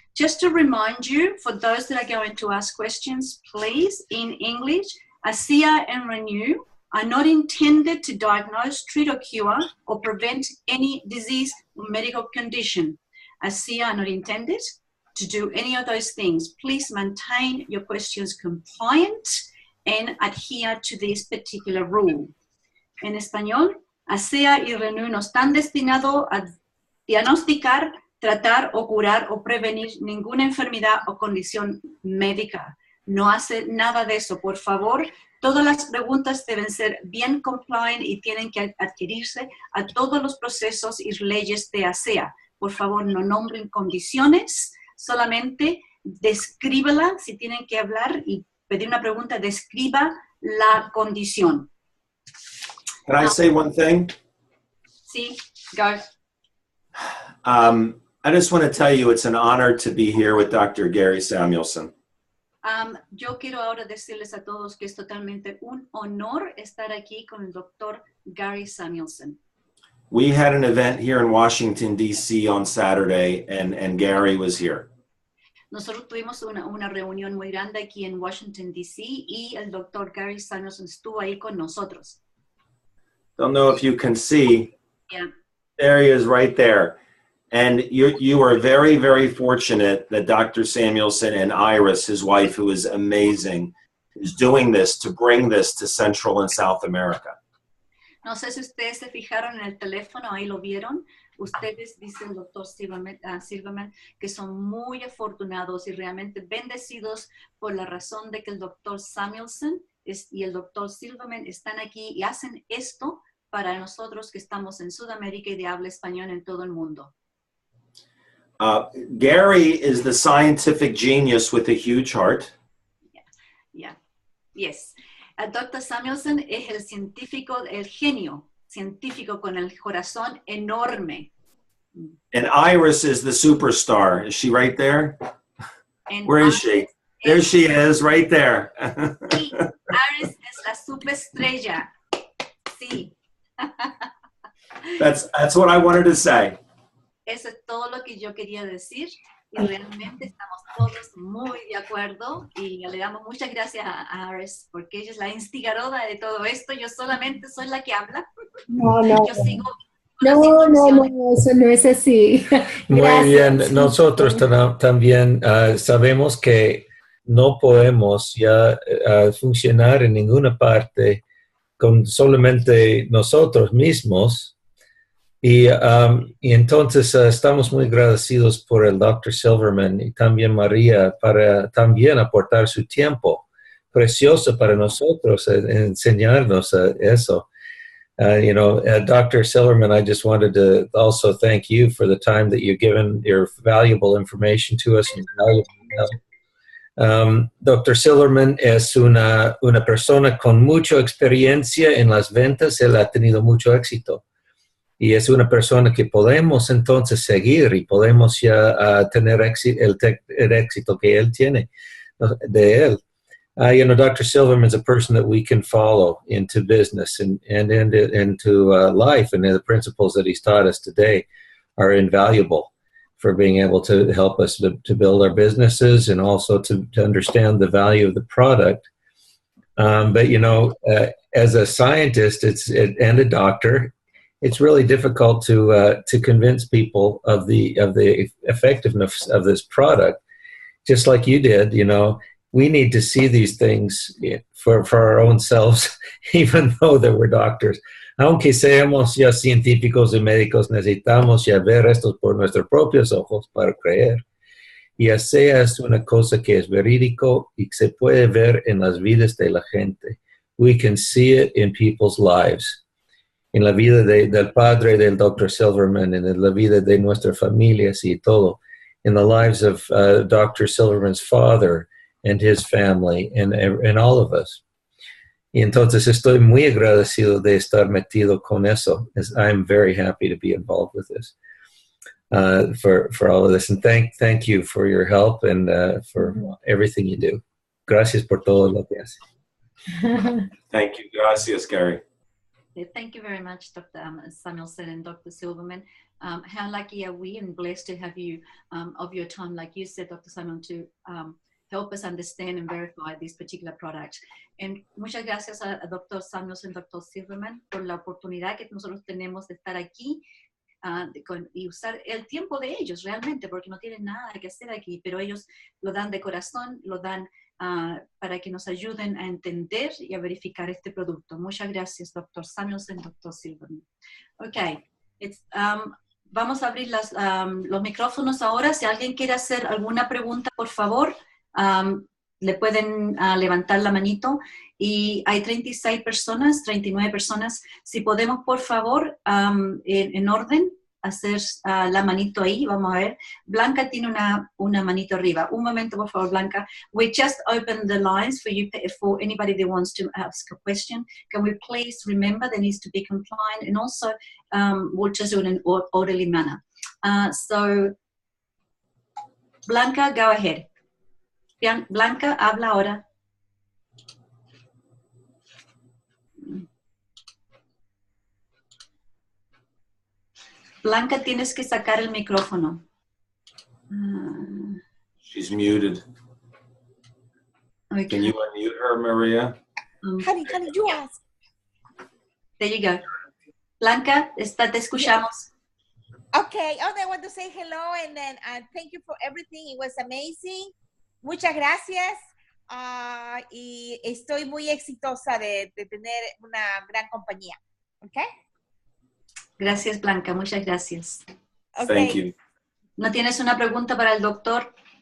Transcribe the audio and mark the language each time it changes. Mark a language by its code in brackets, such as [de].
[en] Just to remind you, for those that are going to ask questions, please, in English, ASEA and Renew are not intended to diagnose, treat, or cure, or prevent any disease or medical condition. ASEA are not intended to do any of those things. Please maintain your questions compliant and adhere to this particular rule. [es] En español, ASEA y Renew no están destinados a diagnosticar, tratar o curar o prevenir ninguna enfermedad o condición médica. No hace nada de eso. Por favor, todas las preguntas deben ser bien compliant y tienen que adquirirse a todos los procesos y leyes de ASEA. Por favor, no nombren condiciones, solamente descríbela. Si tienen que hablar y pedir una pregunta, describa la condición. [en] Can I say one thing? [es] Sí, [en] go. I just want to tell you it's an honor to be here with Dr. Gary Samuelson. [es] Yo quiero ahora decirles a todos que es totalmente un honor estar aquí con el Dr. Gary Samuelson. [en] We had an event here in Washington, D.C. on Saturday, and Gary was here. [es] Nosotros tuvimos una reunión muy grande aquí en Washington, D.C. y el Dr. Gary Samuelson estuvo ahí con nosotros. [en] Don't know if you can see. Yeah. There he is right there. And you are very, very fortunate that Dr. Samuelson and Iris, his wife, who is amazing, is doing this to bring this to Central and South America. [es] No sé si ustedes se fijaron en el teléfono, ahí lo vieron. Ustedes, dice el Dr. Silverman, que son muy afortunados y realmente bendecidos por la razón de que el Dr. Samuelson y el Dr. Silverman están aquí y hacen esto para nosotros que estamos en Sudamérica y de habla español en todo el mundo. [en] Gary is the scientific genius with a huge heart. Yeah. Yes. Dr. [es] Samuelson es el científico, el genio científico con el corazón enorme. [en] And Iris is the superstar. Is she right there? And Where is she? There she is, right there. [es] Sí, Iris es la superestrella. Sí. [en] That's what I wanted to say. [es] Eso es todo lo que yo quería decir y realmente estamos todos muy de acuerdo y le damos muchas gracias a Iris porque ella es la instigadora de todo esto. Yo solamente soy la que habla. No, no. Yo sigo No, eso no es así. Muy Gracias. bien, nosotros también sabemos que no podemos ya funcionar en ninguna parte con solamente nosotros mismos. Y entonces estamos muy agradecidos por el Dr. Silverman y también María para también aportar su tiempo precioso para nosotros, enseñarnos eso. Dr. [en] Silverman, I just wanted to also thank you for the time that you've given your valuable information to us. Dr. [es] Silverman es una persona con mucha experiencia en las ventas. Él ha tenido mucho éxito. Y es una persona que podemos entonces seguir y podemos ya tener el éxito que él tiene de él. Dr. [en] Silverman is a person that we can follow into business and into life, and the principles that he's taught us today are invaluable for being able to help us to build our businesses and also to understand the value of the product. But as a scientist and a doctor, it's really difficult to convince people of the effectiveness of this product. Just like you did, we need to see these things for our own selves, even though that we're doctors. [es] Aunque seamos ya científicos y médicos, necesitamos ya ver esto por nuestros propios ojos para creer. Y así es una cosa que es verídico y se puede ver en las vidas de la gente. [en] We can see it in people's lives. [es] En la vida del padre del Dr. Silverman, en la vida de nuestras familias y todo. [en] In the lives of Dr. Silverman's father and his family and all of us. [es] Y entonces estoy muy agradecido de estar metido con eso. [en] I'm very happy to be involved with this, for all of this. And thank you for your help and for everything you do. [es] Gracias por todo lo que hace. [en] Thank you. [es] Gracias, [en] Gary. Thank you very much, Dr. Samuelson and Dr. Silverman. How lucky are we and blessed to have you of your time, like you said, Dr. Simon, to help us understand and verify this particular product. [es] And muchas gracias a Dr. Samuelson y Dr. Silverman por la oportunidad que nosotros tenemos de estar aquí y usar el tiempo de ellos realmente, porque no tienen nada que hacer aquí, pero ellos lo dan de corazón, lo dan para que nos ayuden a entender y a verificar este producto. Muchas gracias, Dr. Samuelson y Dr. Silverman. Ok, vamos a abrir los micrófonos ahora. Si alguien quiere hacer alguna pregunta, por favor, le pueden levantar la manito. Y hay 36 personas, 39 personas. Si podemos, por favor, en orden, hacer la manito ahí. Vamos a ver. Blanca tiene una manito arriba. Un momento, por favor, Blanca. [en] We just opened the lines for you, for anybody that wants to ask a question. Can we please remember there needs to be compliant, and also we'll just do it in an orderly manner. So, Blanca, go ahead. [es] Blanca, habla ahora. Blanca, tienes que sacar el micrófono. [en] She's muted. Okay. Can you unmute her, Maria? Honey, you ask. There you go. Blanca, [es] te escuchamos. [en] Okay, I want to say hello and then thank you for everything. It was amazing. [es] Muchas gracias. Y estoy muy exitosa de tener una gran compañía. [en] Okay? [es] Gracias, Blanca. Muchas gracias. [en] Okay. Thank you. [es] ¿No tienes una pregunta para el doctor?